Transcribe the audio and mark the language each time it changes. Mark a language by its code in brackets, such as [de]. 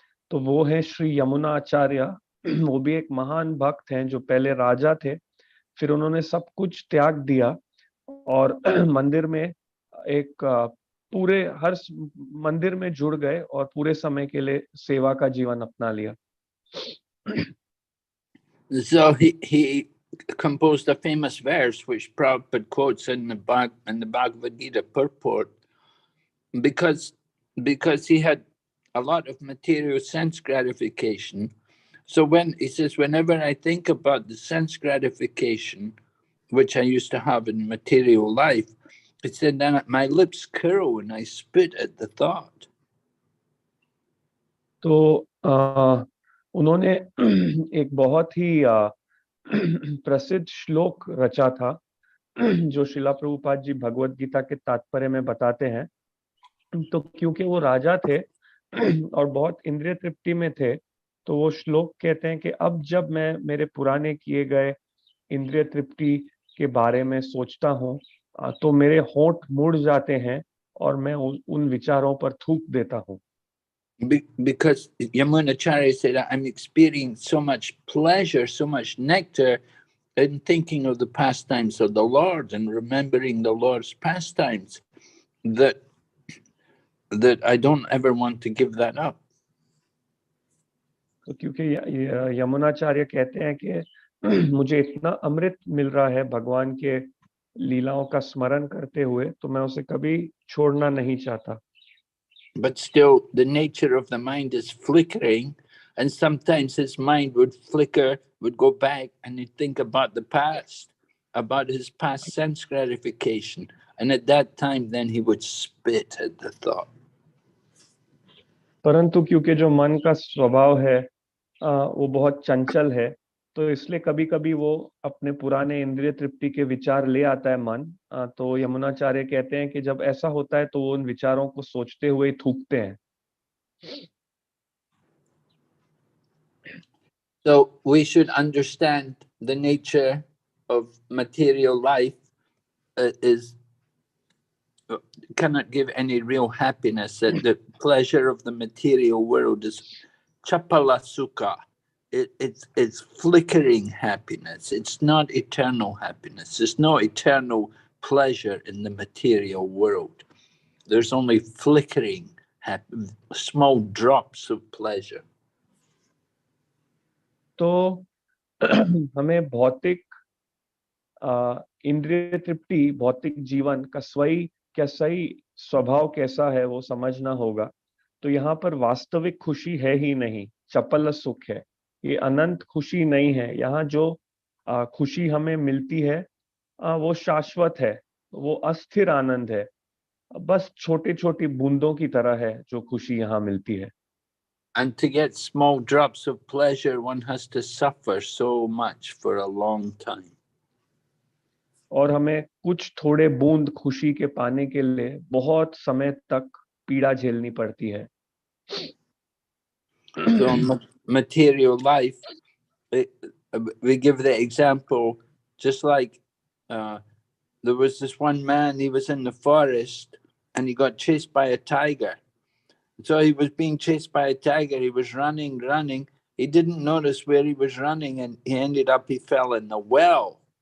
[hi] तो वो है श्री यमुना आचार्य। वो भी एक महान भक्त हैं जो पहले राजा थे, फिर उन्होंने सब कुछ त्याग दिया और मंदिर में हर मंदिर में जुड़ गए और पूरे समय के लिए सेवा का जीवन अपना लिया। [en] So he composed a famous verse which Prabhupada quotes in the Bhagavad Gita purport, because he had a lot of material sense gratification. So when he says, whenever I think about the sense gratification which I used to have in material life, he said, then my lips curl and I spit at the thought. [hi] तो उन्होंने एक बहुत ही प्रसिद्ध श्लोक रचा था जो श्रीला प्रभुपाद जी भगवत गीता के तात्पर्य में बताते हैं। तो क्योंकि वो राजा थे और बहुत इंद्रिय तृप्ति में थे, तो वो श्लोक कहते हैं कि अब जब मैं मेरे पुराने किए गए इंद्रिय तृप्ति के बारे में सोचता हूँ तो मेरे होंठ मुड़ जाते हैं और मैं उन विचारों पर थूक देता हूँ। [en] Because Yamunacharya said, I'm experiencing so much pleasure, so much nectar in thinking of the pastimes of the Lord and remembering the Lord's pastimes, that I don't ever want to give that up. [hi] तो क्योंकि यमुनाचार्य कहते हैं कि मुझे इतना अमृत मिल रहा है भगवान के लीलाओं का स्मरण करते हुए, तो मैं उसे कभी छोड़ना नहीं चाहता। [en] But still, the nature of the mind is flickering, and sometimes his mind would flicker, would go back, and he'd think about the past, about his past sense gratification. And at that time, then he would spit at the thought. [hi] परंतु क्योंकि जो मन का स्वभाव है वो बहुत चंचल है, तो इसलिए कभी कभी वो अपने पुराने इंद्रिय तृप्ति के विचार ले आता है मन। तो यमुनाचार्य कहते हैं कि जब ऐसा होता है तो वो उन विचारों को सोचते हुए ही थूकते हैं। [en] So we should understand the nature of material life is cannot give any real happiness. That the pleasure of the material world is chapala sukha. It's flickering happiness. It's not eternal happiness. There's no eternal pleasure in the material world. There's only flickering, small drops of pleasure. [hi] तो हमें भौतिक इंद्रिय तृप्ति, भौतिक जीवन का सही स्वभाव कैसा है वो समझना होगा। तो यहाँ पर वास्तविक खुशी है ही नहीं, चपल सुख है, ये अनंत खुशी नहीं है। यहाँ जो खुशी हमें मिलती है वो शाश्वत है, वो अस्थिर आनंद है, बस छोटी छोटी बूंदों की तरह है जो खुशी यहाँ मिलती है। [en] And to get small drops of pleasure, one has to suffer so much for a long time. [hi] और हमें कुछ थोड़े बूंद खुशी के पाने के लिए बहुत समय तक पीड़ा झेलनी पड़ती है। [en] So in material life, we give the example, just like there was this one man, he was in the forest and he got chased by a tiger. So he was being chased by a tiger. He was running. He didn't notice where he was running, and he fell in the well.